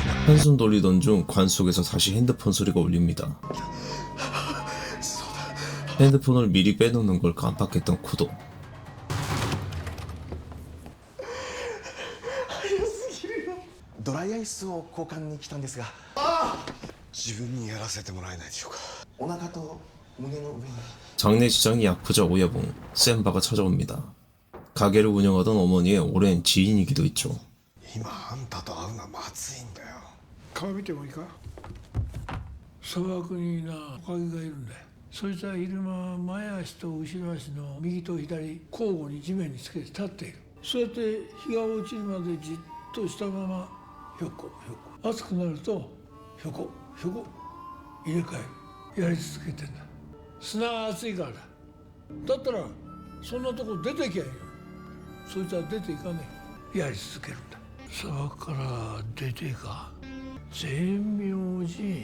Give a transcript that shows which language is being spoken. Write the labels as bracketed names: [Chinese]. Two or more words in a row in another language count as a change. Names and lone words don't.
[Korean] 한숨 돌리던 중 관 속에서 다시 핸드폰 소리가 울립니다. 핸드폰을 미리 빼놓는 걸 깜빡했던 쿠도. [Japanese] ドライアイスを交換に来たんですが自分にやらせてもらえないでしょうかお腹と胸の上に [Korean] 장례식장의 야쿠자 오야붕 센바가 찾아옵니다. 가게를 운영하던 어머니의 오랜 지인이기도 했죠. [Japanese] 今あんたと会うのはまずいんだよ顔見てもいいか砂漠になトカゲがいるんだよそいつは昼間前足と後ろ足の右と左交互に地面につけて立っているそうやって日が落ちるまでじっとしたままひょこひょこ暑くなるとひょこひょこ入れ替えるやり続けてんだ砂が熱いからだったらそんなとこ出てきゃいいよそいつは出ていかねえやり続けるんだ砂漠から出てか全明寺